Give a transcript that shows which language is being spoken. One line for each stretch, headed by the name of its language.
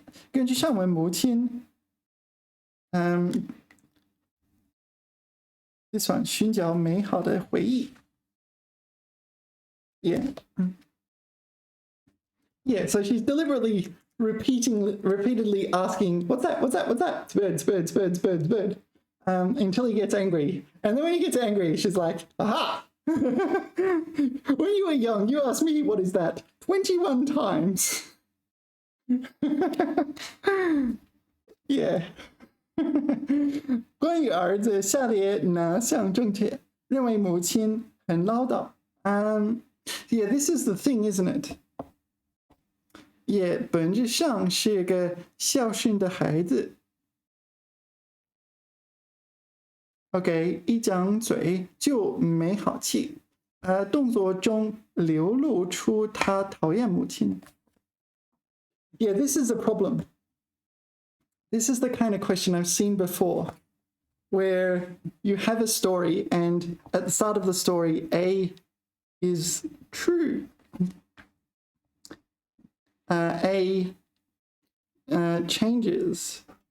Chinese: 根据上文，母亲
English: this one
Chinese: 寻找美好的回忆。
English: Yeah, so she's deliberately repeatedly asking, what's that? It's bird. Until he gets angry. And then when he gets angry, she's like, aha! When you were young, you asked me, what is that? 21 times. Yeah.
Chinese: 关于儿子，下列哪项正确？认为母亲很唠叨。
English: Yeah, this is the thing, isn't it?
Chinese: 也本质上是个孝顺的孩子。 OK， 一张嘴就没好气，动作中流露出他讨厌母亲。
English: Yeah, this is a problem. This is the kind of question I've seen before, where you have a story and at the start of the story, A is true. A changes.